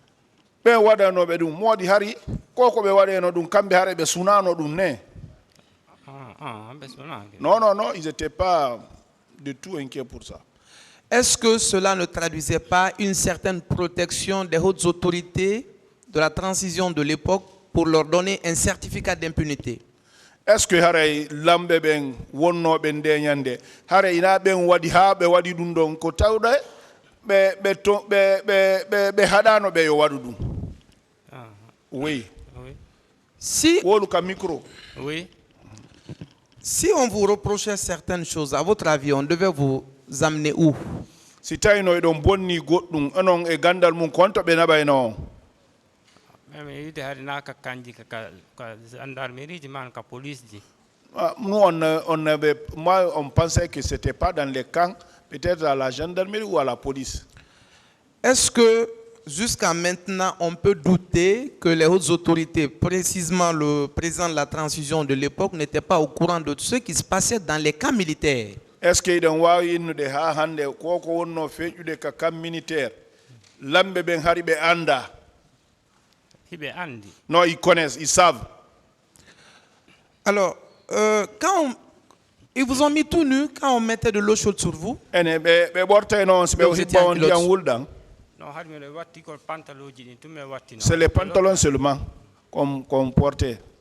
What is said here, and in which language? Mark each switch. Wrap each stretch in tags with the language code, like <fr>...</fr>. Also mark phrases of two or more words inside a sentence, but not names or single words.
<fr>Non, non, non, ils n'étaient pas du tout inquiets pour ça. Est-ce que cela ne traduisait pas une certaine protection des hautes autorités de la transition de l'époque pour leur donner un certificat d'impunité? Est-ce que</fr> <ff>haray lambe ben wonno ben deñande haray ina ben wadi ha be wadi dum don ko tawde be hadano be yo wadu dum?</ff> <fr>Oui. Si</fr> <ff>wolu ka micro. Oui.</ff> <fr>Si on vous reprochait certaines choses, à votre avis, on devait vous amener où?</fr> <ff>Si tayno don bonni goddum onon e gandal mun konto be nabayno.</ff> <fr>Nous on pensait que c'était pas dans les camps, peut-être à la gendarmerie ou à la police. Est-ce que jusqu'à maintenant on peut douter que les hautes autorités, précisément le président de la transition de l'époque, n'étaient pas au courant de ce qui se passait dans les camps militaires? Est-ce qu'ils ont</fr> <ff>wawi de ha hande koko wonno fejude ka</ff> <fr>camp militaire</fr> <ff>lambe ben haribe anda?</ff> <fr>Non, ils connaissent, ils savent. Alors, quand ils vous ont mis tout nu quand on mettait de l'eau chaude sur vous? C'est les pantalons seulement qu'on portait.</fr>